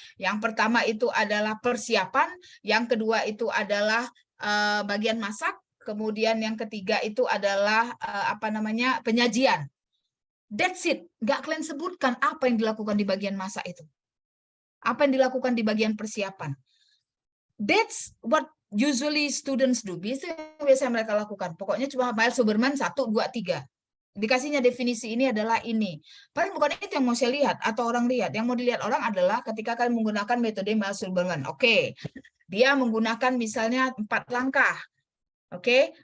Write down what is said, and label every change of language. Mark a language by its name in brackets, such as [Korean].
[Indonesian] Yang pertama itu adalah persiapan, yang kedua itu adalah bagian masak, kemudian yang ketiga itu adalah penyajian. [English] That's it. [Indonesian] Nggak kalian sebutkan apa yang dilakukan di bagian masak itu. Apa yang dilakukan di bagian persiapan. [English] That's what usually students do. [Indonesian] Biasanya mereka lakukan. Pokoknya cuma Miles Huberman 1, 2, 3. Dikasihnya definisi ini adalah ini. Padahal bukan itu yang mau saya lihat atau orang lihat. Yang mau dilihat orang adalah ketika kalian menggunakan metode Miles Huberman. Oke. Dia menggunakan misalnya 4 langkah. Oke.